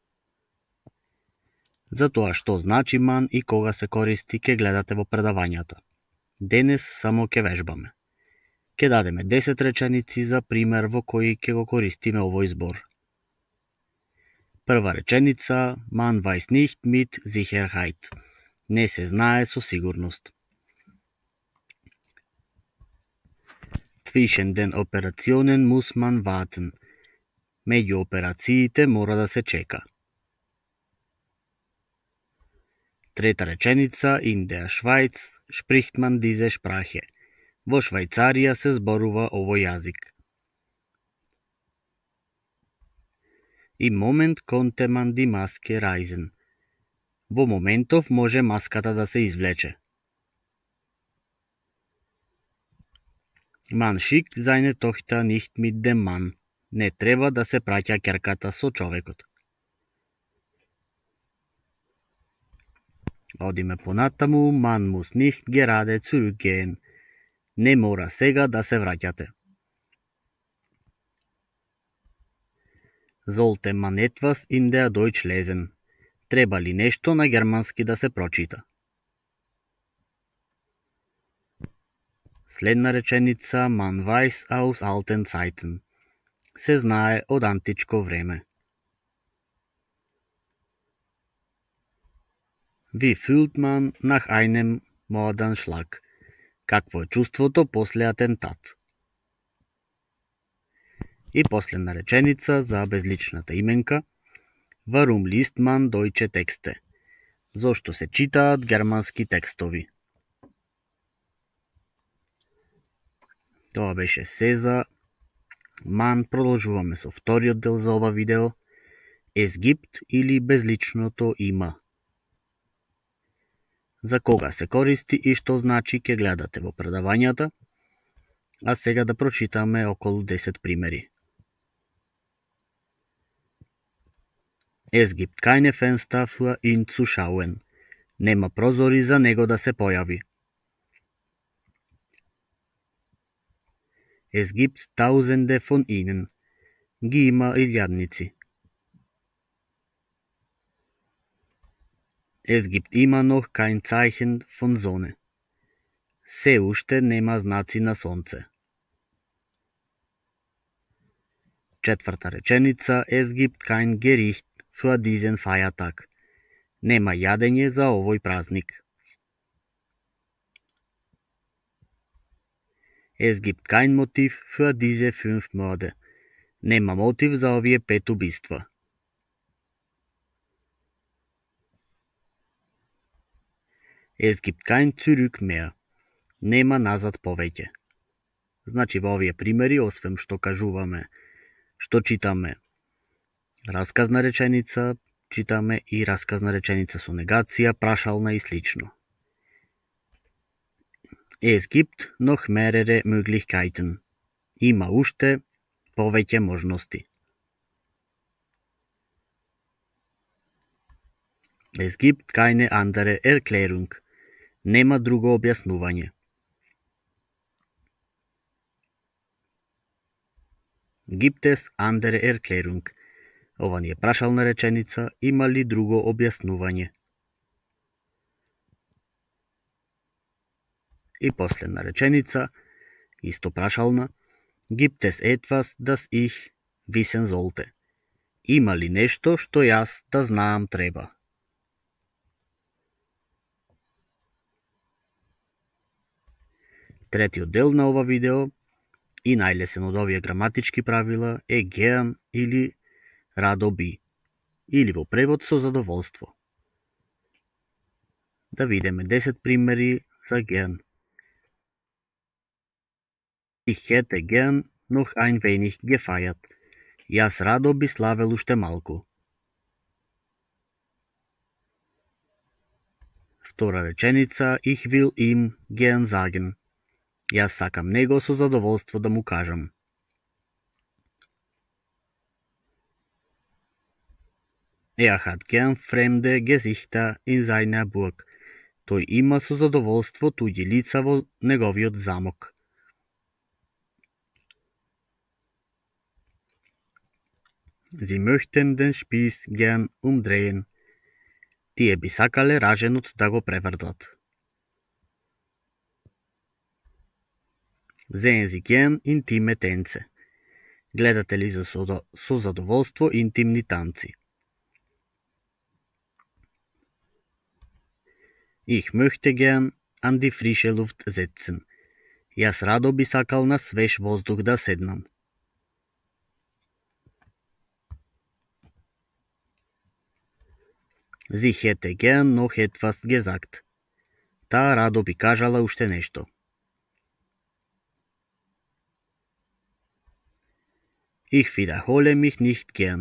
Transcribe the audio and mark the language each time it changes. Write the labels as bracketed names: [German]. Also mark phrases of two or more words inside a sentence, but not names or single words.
[Macedonian] За тоа што значи ман и кога се користи ќе гледате во предавањата. Денес само ќе вежбаме. Ќе дадеме 10 реченици за пример во кои ќе го користиме овој збор. Прва реченица, [German] man weiß nicht mit Sicherheit. [Macedonian] Не се знае со сигурност. [German] Zwischen den Operationen muss man warten. [Macedonian] Меѓу операциите мора да се чека. Трета реченица, [German] in der Schweiz spricht man diese Sprache. [Macedonian] Во Швајцарија се зборува овој јазик. [German] Im Moment konnte man die Maske reißen. [Macedonian] Во моментов може маската да се извлече. [German] Man schickt seine Tochter nicht mit dem Mann. [Macedonian] Не треба да се праќа ќерката со човекот. Одиме понатаму, [German] man muss nicht gerade zurückgehen. [Macedonian] Не мора сега да се враќате. [German] Sollte man etwas in der Deutsch lesen. [Macedonian] Треба ли нешто на германски да се прочита? Следна реченица, [German] man weiß aus alten Zeiten. [Macedonian] Се знае од античко време. [German] Wie fühlt man nach einem Mordanschlag? [Macedonian] Какво е чувството после атентат? И последна реченица за безличната именка. [German] Warum liest man deutsche Texte? [Macedonian] Зошто се читаат германски текстови? Тоа беше се за ман. Продолжуваме со вториот дел за ова видео. [German] Es gibt [Macedonian] или безличното има. За кога се користи и што значи ќе гледате во предавањата. А сега да прочитаме околу 10 примери. [German] Es gibt keine Fenster für ihn zu schauen. [Macedonian] Нема прозори за него да се појави. [German] Es gibt tausende von ihnen. [Macedonian] Ги има илјадници. [German] Es gibt immer noch kein Zeichen von Sonne. [Macedonian] Се уште нема знаци на сонце. Четврта реченица, [German] es gibt kein Gericht für diesen Feiertag. [Macedonian] Нема јадење за овој празник. [German] Es gibt kein Motiv für diese 5 Morde. [Macedonian] Нема мотив за овие 5 убиства. [German] Es gibt kein Zurück mehr. [Macedonian] Нема назад повеќе. Значи во овие примери, освен што кажуваме, што читаме расказна реченица, читаме и расказна реченица со негација, прашална и слично. [German] Es gibt noch mehrere Möglichkeiten. [Macedonian] Има уште повеќе можности. [German] Es gibt keine andere Erklärung. [Macedonian] Нема друго објаснување. [German] Gibt es andere Erklärung? [Macedonian] Ова ни е прашална реченица, има ли друго објаснување? И последна реченица, исто прашална, [German] gibt es etwas, das ich wissen sollte? [Macedonian] Има ли нешто што јас да знаам треба? Третиот дел на ова видео и најлесен од овие граматички правила е gern или радо би, или во превод со задоволство. Да видиме 10 примери за gern. [German] Ich hätte gern noch ein wenig gefeiert. [Macedonian] Јас радо би славел уште малку. Втора реченица, [German] ich will ihm gern sagen. [Macedonian] Јас сакам него со задоволство да му кажам. [German] Hat gern fremde Gesichter in seiner Burg. [Macedonian] Тој има со задоволство туѓи лица во неговиот замок. [German] Sie möchten den Spieß gern umdrehen. [Macedonian] Тие би сакале раженот да го превртат. [German] Sehen Sie gern intime Tänze. [Macedonian] Гледате ли со задоволство интимни танци? [German] Ich möchte gern an die frische Luft setzen. [Macedonian] Јас радо би сакал на свеж воздух да седнам. [German] Sie hätte gern noch etwas gesagt. [Macedonian] Таа радо би кажала уште нешто. [German] Ich wiederhole mich nicht gern.